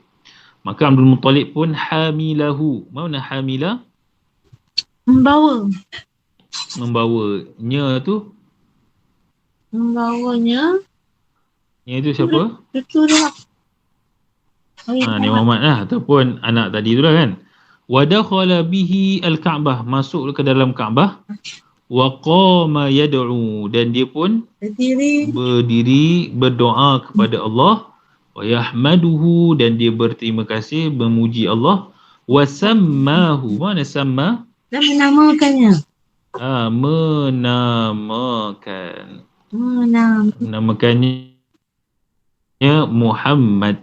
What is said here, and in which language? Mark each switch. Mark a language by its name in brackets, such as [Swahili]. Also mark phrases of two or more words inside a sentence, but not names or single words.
[Malay] Maka Abdul Muttalib pun hamilahu. Mana hamilah? Membawanya tu. Membawanya. Itu siapa? Cucu dia. Nabi Muhammad lah, ataupun anak tadi tu lah kan. [Arabic] ودخل به الكعبة, [Malay] masuk ke dalam Kaabah. [Arabic] وقام يدعو, [Malay] dan dia pun berdiri berdoa kepada Allah. [Arabic] ويحمده, [Malay] dan dia berterima kasih, memuji Allah. [Arabic] وسماه, [Malay] mana samma? Dan menamakannya. Menamakannya Muhammad.